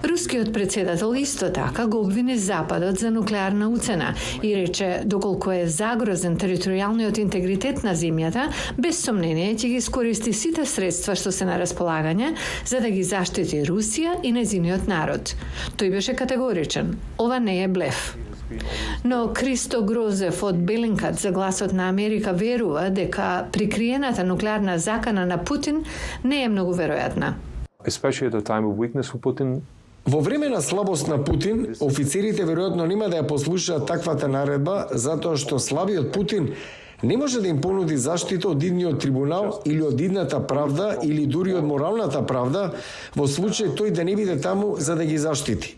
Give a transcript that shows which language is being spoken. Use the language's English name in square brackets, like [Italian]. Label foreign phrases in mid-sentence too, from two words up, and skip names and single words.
[Macedonian] Рускиот председател исто така го обвини Западот за нуклеарна уцена и рече доколку е загрозен територијалниот интегритет на земјата, без сомнение ќе ги искористи сите средства што се на располагање за да ги заштити Русија и нејзиниот народ. Тој беше категоричен. Ова не е блеф. Но Кристо Грозев од Белинкат за Гласот на Америка верува дека прикриената нуклеарна закана на Путин не е многу веројатна. [English] Especially at a time of weakness for Putin. [Macedonian] Во време на слабост на Путин, офицерите веројатно нема да ја послушаат таквата наредба, затоа што слабиот Путин не може да им понуди заштита од идниот трибунал или од идната правда или дури од моралната правда во случај тој да не биде таму за да ги заштити.